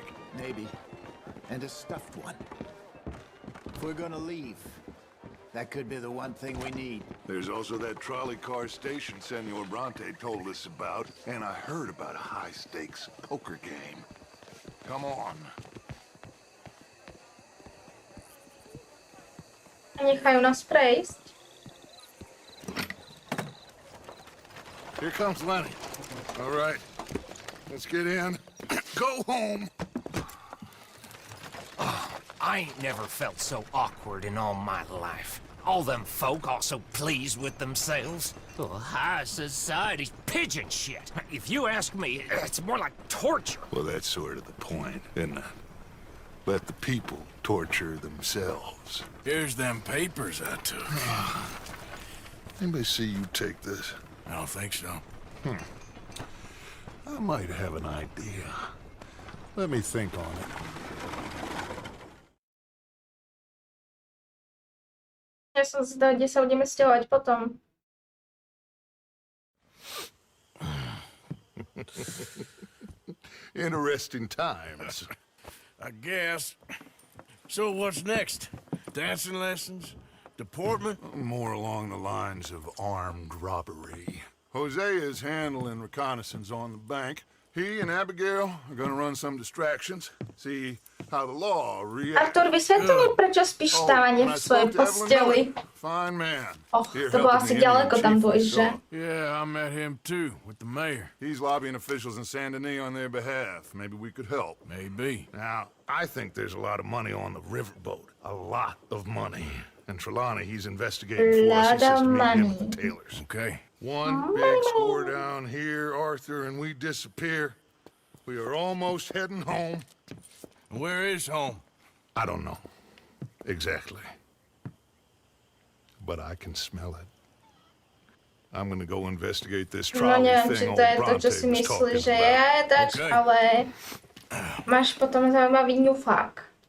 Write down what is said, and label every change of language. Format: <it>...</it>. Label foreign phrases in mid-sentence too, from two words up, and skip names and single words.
<en>Maybe. And a stuffed one. If we're gonna leave, that could be the one thing we need. There's also that trolley car station Senor Bronte told us about, and I heard about a high-stakes poker game. Come on.</en> <sk>Nechajú nás prejsť.</sk> <en>Here comes Lenny. All right, let's get in. Go home. I ain't never felt so awkward in all my life. All them folk all so pleased with themselves. Oh, high society's pigeon shit. If you ask me, it's more like torture. Well, that's sort of the point, isn't it? Let the people torture themselves. Here's them papers I took. Anybody see you take this? I don't think so. I might have an idea. Let me think on it.</en> <sk>Ja som zvedavá, kde sa budeme sťahovať potom.</sk> <en>Interesting times. I guess. So what's next? Dancing lessons? Deportment? More along the lines of armed robbery. Hosea is handling reconnaissance on the bank. He and Abigail are gonna run some distractions, see how the law reacts.</en> <sk>Artur, vysvetli mi, prečo spíš stávanie v svojej posteli.</sk> <en>Fine man.</en> <sk>Och, to bolo asi ďaleko tam dôjsť, že?</sk> <en>Yeah, I met him too, with the mayor. He's lobbying officials in Saint Denis on their behalf. Maybe we could help. Maybe. Now, I think there's a lot of money on the riverboat. A lot of money. And Trelawney, he's investigating for us. He's meeting with the Taylors. Okay. One big score down here, Arthur, and we disappear. We are almost heading home. Where is home? I don't know. Exactly. But I can smell it. I'm gonna go investigate this No trolley</en> <sk>neviem, či</sk> <en>thing</en> <sk>to</sk> <en>old</en> <sk>je to,</sk> <en>Bronte</en> <sk>čo si</sk> <en>was</en> <sk>myslíš,</sk> <en>talking</en> <sk>že je</sk> <en>about.</en> <sk>jedač,</sk> <en>Okay.</en> <sk>ale máš potom zaujímavý ňufák.</sk>